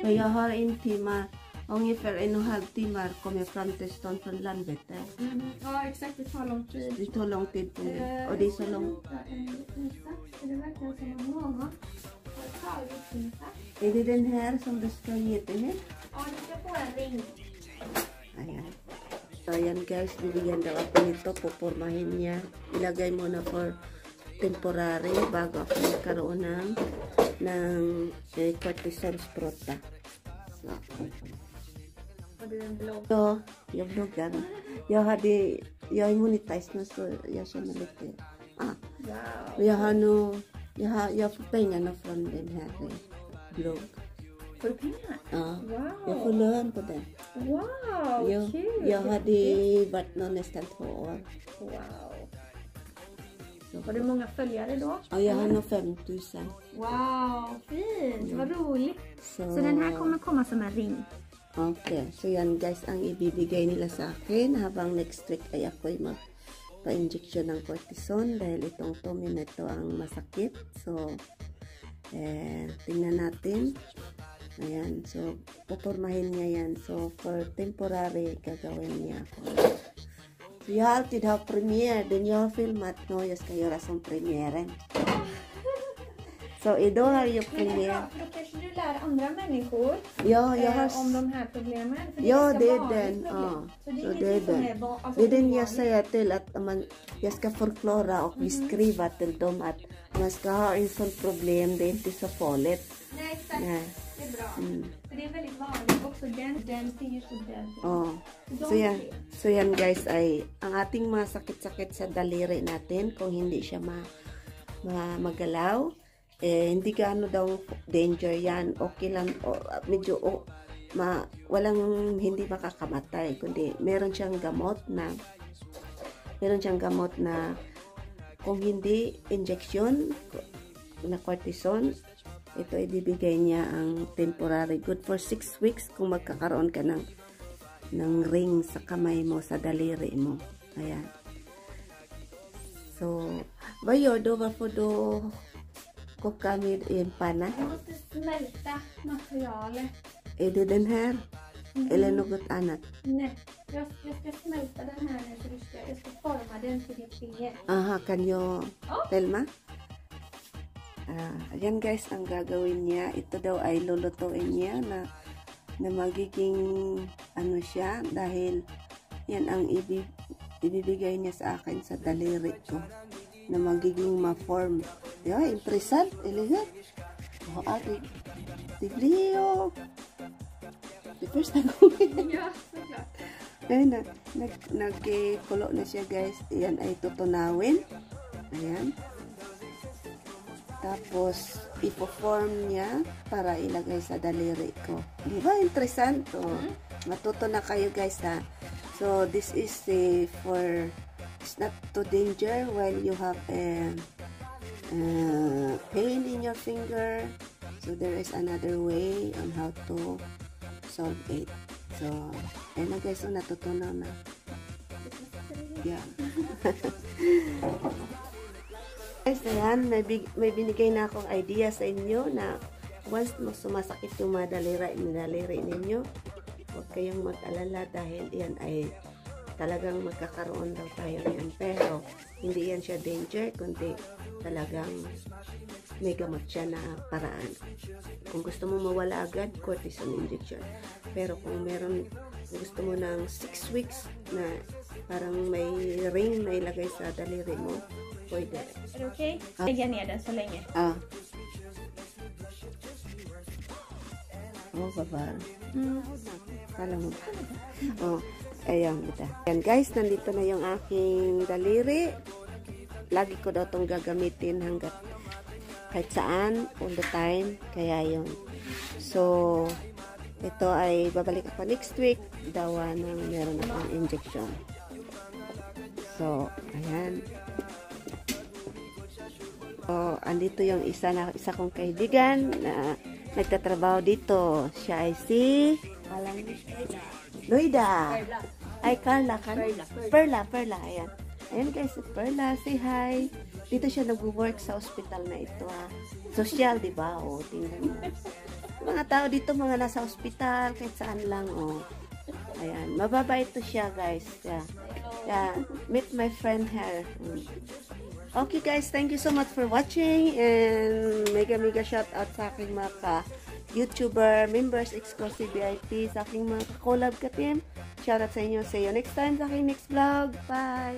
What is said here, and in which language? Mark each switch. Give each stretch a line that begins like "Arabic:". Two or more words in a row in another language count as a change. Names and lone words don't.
Swedish: men jag har 1 timme, ungefär 1,5 timmar kommer fram till stan från landet. Ja, exakt, det tar lång tid. Det tar lång tid på det. Och det är så långt. Är det verkligen som mamma? Är det den här som du ska ge till mig? Ja, du ska få en ring.
Filipino: Ayan. So, ayan guys, bibigyan daw ako nito, pupormahin niya. Ilagay mo na
English: for temporary
Filipino: bago ako magkaroon ng cortisone sprota. So.
Swedish: Har du en blogg? Ja, jag bloggar. Jag är monetized nu så jag känner lite. Wow. Jag får pengarna från den här blogg. Får du pengar? Ja, wow. Jag får lön på den. Wow, kul! Jag hade varit nästan 2 år. Wow. Har du många följare då? Ja, jag har nog 5 000. Wow, fint! Vad roligt! Så den här kommer komma som en ring?
Filipino: Okay, so yan guys ang ibibigay nila sa akin habang
English: next week
Filipino: ay ako'y magpa-injection ng cortisone dahil itong 2 minute ang masakit. So, tingnan natin Ayan. So, pupormahin niya yan. So,
English: for temporary,
Filipino: gagawin niya ako.
Swedish: Så jag har alltid haft premiär. Den jag har filmat nu, jag ska göra som premiären. Så idag har jag Men det är premiär. bra, för då kanske du lär andra människor Ja, jag har... om de här problemen. För Ja, ganska det är vanligt den. problem. Ja. Så det är Så ingenting det är som den. är alltså, Det är den jag ovanligt. säger till att jag ska förklara och beskriva till dem att man ska ha en sån problem, det är inte så farligt. Nej, exakt. Nej. Det är bra. Mm. För det är väldigt vanligt. Också den ser ju så den. Oh.
Filipino: So yan guys ay ang ating mga sakit-sakit sa daliri natin kung hindi siya magalaw, hindi gaano daw danger yan. Okay lang, medyo walang hindi makakamatay, kundi meron siyang gamot na kung hindi injection na cortisone, ito ibibigay niya ang temporary,
English: good for 6 weeks
Filipino: kung magkakaroon ka ng ring sa kamay mo, sa daliri mo. Ayan.
Swedish: Så vad gör du? Varför du kokar med en panna? Jag måste smälta materialet. Är det den här? Eller något annat? Nej, jag ska smälta den här nu, så jag ska forma den till ditt finger. Aha, kan you Telma?
Filipino: Ayan guys, ang gagawin niya, ito daw ay lulutuin niya na magiging ano siya, dahil yan ang ibibigay niya sa akin sa daliri ko na magiging ma-form.
Swedish: Ja, interessant, eller hur? Det blir ju det första gången. Ja, såklart.
Filipino: Ayun na, nagkulo na siya guys. Yan ay tutunawin. Ayan. Tapos, ipo-form niya para ilagay sa daliri ko. Di ba? Interessant. Matuto na kayo guys ha.
English: So, this is for, it's not too danger while you have a pain in your finger. So, there is another way on how to solve it. So,
Filipino: ayun na guys. So, natutunaw na. Yeah. Guys, ayan, may binigay na akong idea sa inyo na once sumasakit yung mga daliri ninyo, huwag kayong mag-alala dahil yan ay talagang magkakaroon daw tayo yan. Pero, hindi yan siya danger, kundi talagang may gamot siya na paraan. Kung gusto mo mawala agad, cortisone injection. Pero kung gusto mo ng 6 weeks na parang may ring na ilagay sa daliri mo, pwede.
Swedish: Är det okej? Lägga ner den så länge.
Filipino: Baba. Kala mo ba? Ayan, kita. Ayan guys, nandito na yung aking daliri. Lagi ko daw itong gagamitin hanggat kahit saan,
English: all the time.
Filipino: Kaya yun. So, ito ay babalik ako next week. Dawa ng meron akong injection. So, ayan. So, andito yung isa kong kaibigan na nagtatrabaho dito. Siya ay si Loida. Ay, Carla. Perla. Ayan. Ayan guys, si Perla. Say hi. Dito siya nag-work sa hospital na ito. Social, di ba? O, tingnan mo. Mga tao dito, mga nasa hospital, kahit saan lang. O. Ayan. Mababait to siya guys.
English: Yeah. Meet my friend here. Okay guys, thank you so much for watching, and mega shout out
Filipino: sa aking mga
English: YouTuber, members, exclusive VIP,
Filipino: sa aking mga
English: collab ka-team.
Filipino: Shout out sa inyo.
English: See you next time
Filipino: sa aking
English: next vlog. Bye!